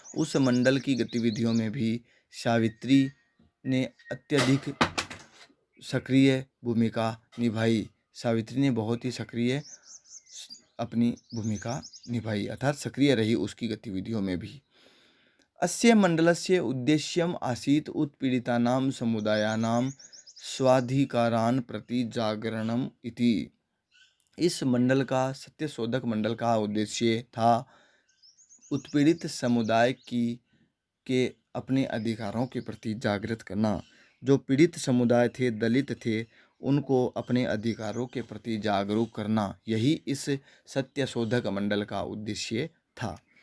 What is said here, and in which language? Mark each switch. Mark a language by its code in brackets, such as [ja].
[hi] उस मंडल की गतिविधियों में भी सावित्री ने अत्यधिक सक्रिय भूमिका निभाई। सावित्री ने बहुत ही सक्रिय अपनी भूमिका निभाई, अर्थात सक्रिय रही उसकी गतिविधियों में भी। [sa] अस्य मंडलस्य उद्देश्यम आसीत् उत्पीड़ितानां समुदायानां स्वाधिकारान् प्रति जागरणम इति। [hi] इस मंडल का, सत्यशोधक मंडल का उद्देश्य था उत्पीड़ित समुदाय के अपने अधिकारों के प्रति जागृत करना। जो पीड़ित समुदाय थे, दलित थे, उनको अपने अधिकारों के प्रति जागरूक करना, यही इस सत्यशोधक मंडल का उद्देश्य था।